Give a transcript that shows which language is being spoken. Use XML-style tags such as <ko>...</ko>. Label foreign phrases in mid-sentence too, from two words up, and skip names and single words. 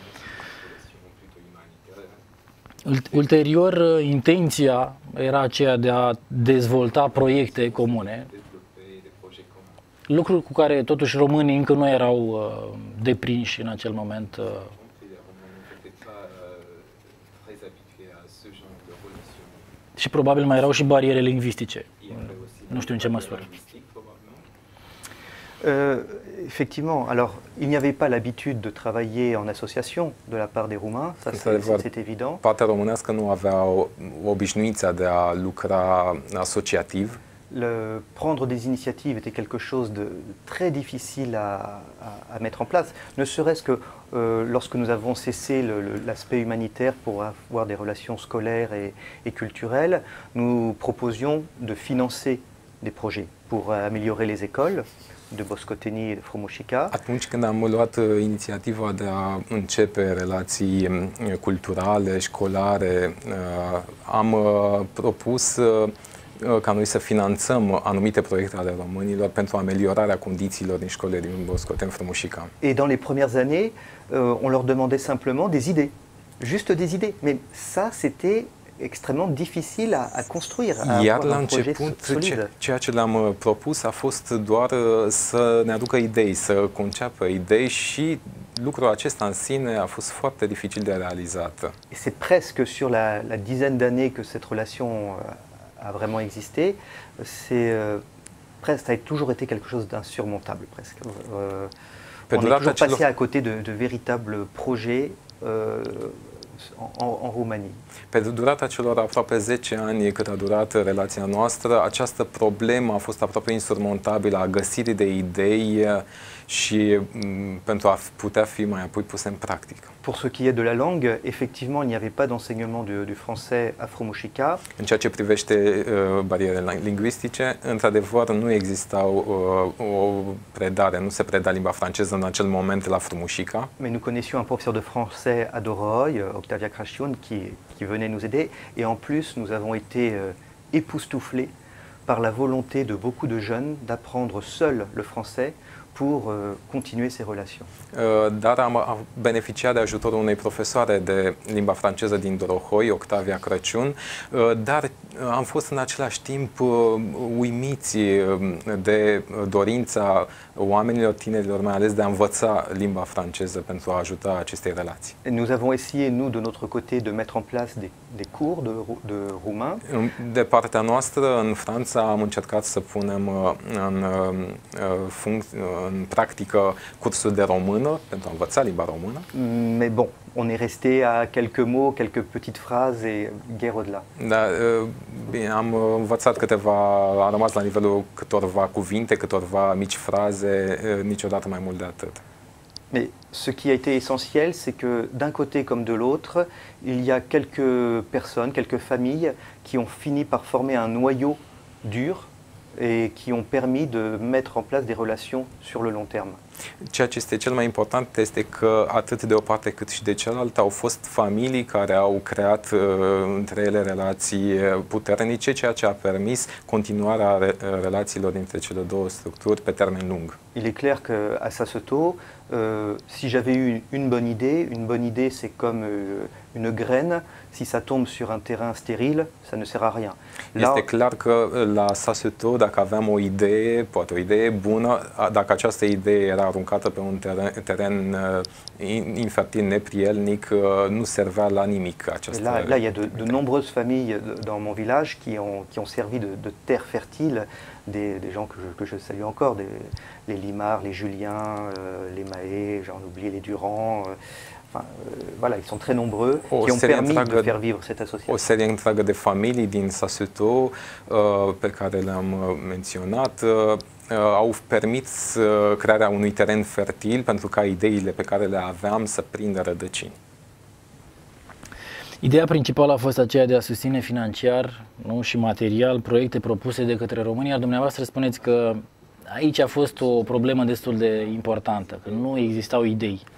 <ro>Ulterior, intenția era aceea de a dezvolta proiecte comune, lucruri cu care totuși românii încă nu erau deprinși în acel moment. Și probabil mai erau și bariere lingvistice, nu știu în ce măsură.</ro> <fr>Effectivement, alors il n'y avait pas l'habitude de travailler en association de la part des Roumains, ça c'est évident.</fr> <ro>Partea românească nu avea obișnuința de a lucra asociativ.</ro> <fr>Prendre des initiatives était quelque chose de très difficile à mettre en place, ne serait-ce que lorsque nous avons cessé l'aspect humanitaire pour avoir des relations scolaires et culturelles, nous proposions de financer des projets pour améliorer les écoles de Boscoteni et de Frumușica.</fr> <ro>Atunci când am luat inițiativa de a începe relații culturale, școlare, am propus ca noi să finanțăm anumite proiecte ale românilor pentru ameliorarea condițiilor din școlile din Boscoteni, Frumușica.</ro> <fr>Et dans les premières années, on leur demandait simplement des idées, juste des idées. Mais ça, c'était extrêmement difficile à construire, à avoir un projet solide.</fr> <ro>Ceea ce le-am propus a fost doar să ne aducă idei, să conceapă idei și lucrul acesta în sine a fost foarte dificil de realizat.</ro> <fr>Et c'est presque sur la dizaine d'années que cette relation a vraiment existé, ça a toujours été quelque chose d'insurmontable presque. On est toujours passé à côté de véritables projets en Roumanie.</fr> <ro>Pe durata celor aproape 10 ani cât a durat relația noastră, această problemă a fost aproape insurmontabilă a găsirii de idei și pentru a putea fi mai apoi puse în practică.</ro> <fr>Pour ce qui est de la langue, effectivement, il n'y avait pas d'enseignement du français afro-muxica.</fr> <ro>În ceea ce privește barierele lingvistice, într-adevăr nu exista o predare, nu se preda limba franceză în acel moment la Afro-Muxica.</ro> <fr>Mais nous connaissions un professeur de français à Doroi, Octavia Crasciun, qui venait nous aider. Et en plus, nous avons été époustouflés par la volonté de beaucoup de jeunes d'apprendre seuls le français pour continuer ces relations.</fr> <ro>Dar am beneficiat de ajutorul unei profesoare de limba franceză din Dorohoi, Octavia Crăciun, dar am fost în același timp uimiți de dorința oamenilor, tinerilor mai ales, de a învăța limba franceză pentru a ajuta acestei relații.</ro> <fr>Nous avons essayé, nous, de notre côté, de mettre en place des cours de roumain.</fr> <ro>De partea noastră, în Franța, am încercat să punem în practică cursuri de română, pentru a învăța limba română.</ro> <fr>Mais bon, on est resté à quelques mots, quelques petites phrases et guère au-delà.</fr> <ro>Da, bine, am învățat am rămas la nivelul câtorva cuvinte, câtorva mici fraze, niciodată mai mult de atât.</ro> <fr>Mais ce qui a été essentiel, c'est que d'un côté comme de l'autre, il y a quelques personnes, quelques familles qui ont fini par former un noyau dur et qui ont permis de mettre en place des relations sur le long terme.</fr> <ro>Ceea ce este cel mai important este că atât de o parte cât și de cealaltă au fost familii care au creat între ele relații puternice, ceea ce a permis continuarea relațiilor dintre cele două structuri pe termen lung.</ro> <fr>Il est clair qu'à Sasseto, si j'avais eu une bonne idée c'est comme une graine, si ça tombe sur un terrain stérile, ça ne sert à rien.</fr> <ro>Este clar că la Sasseto, dacă aveam o idee, poate o idee bună, dacă această idee era aruncată pe un teren infertil, neprielnic, nu servea la nimic.</ro> <fr>Là, il y a de nombreuses familles dans mon village qui ont servi de terre fertile, des gens que je salue encore, les Limard, les Julien, les Mahé, j'en oublie, les Durand. Enfin, voilà, ils sont très nombreux qui ont permis de faire vivre cette association.</fr> <ro>O serie întreagă de familii din Sasseto pe care le-am menționat au permis crearea unui teren fertil pentru ca ideile pe care le aveam să prindă rădăcini. Ideea principală a fost aceea de a susține financiar, nu, și material proiecte propuse de către România, iar dumneavoastră spuneți că aici a fost o problemă destul de importantă, că nu existau idei.</ro>